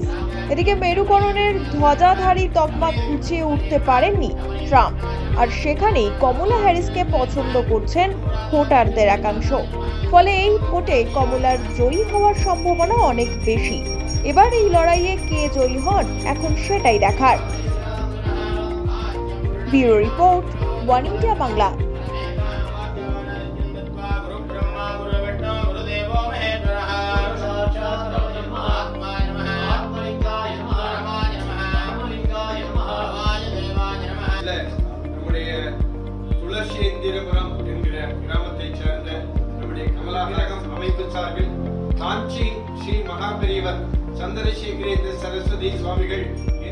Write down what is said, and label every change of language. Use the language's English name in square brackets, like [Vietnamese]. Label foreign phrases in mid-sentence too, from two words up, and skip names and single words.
[Bangla] এদিকে মেরুকরণের ধ্বজাধারী তকমা খুঁচিয়ে উঠতে পারেননি ট্রাম্প, আর সেখানেই কমলা হ্যারিসকে পছন্দ করছেন ভোটারদের একাংশ। ফলে এই ভোটে কমলার জয়ী হওয়ার সম্ভাবনা অনেক বেশি। এবার এই লড়াইয়ে কে জয়ী হন এখন সেটাই দেখার। ব্যুরো রিপোর্ট, ওয়ান ইন্ডিয়া বাংলা। [Tamil] நம்முடைய துளசேந்திரபுரம் என்கிற கிராமத்தைச் சேர்ந்த நம்முடைய கமலாகரகம் அமைப்பு சார்பில் காஞ்சி ஸ்ரீ மகாபெரியவர் சந்திரசேகரேந்திர சரஸ்வதி சுவாமிகள்